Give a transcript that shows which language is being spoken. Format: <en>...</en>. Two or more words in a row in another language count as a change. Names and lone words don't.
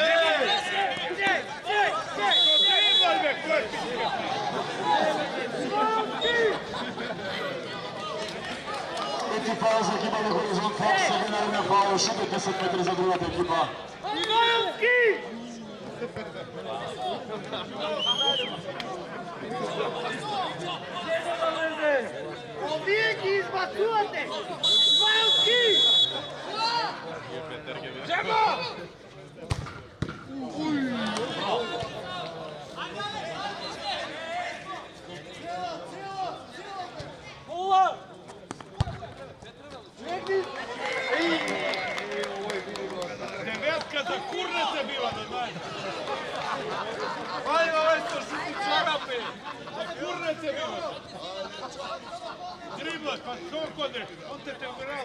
<mk>Дрибај ме, кочи! Пети фаул за екипа до Хоризонт Фокс, генерална фаул, шупе 10 метри за другата екипа. Ivanovski! Вие ги избацувате! Ивановски! Джемо! Ула!</mk> <sr>Devetka za kurnete bila, da znaš. Ajde, ovaj što šuti čarape! Za kurnete bila. Driblaš, pa skok odeš, on te ugrao.</sr>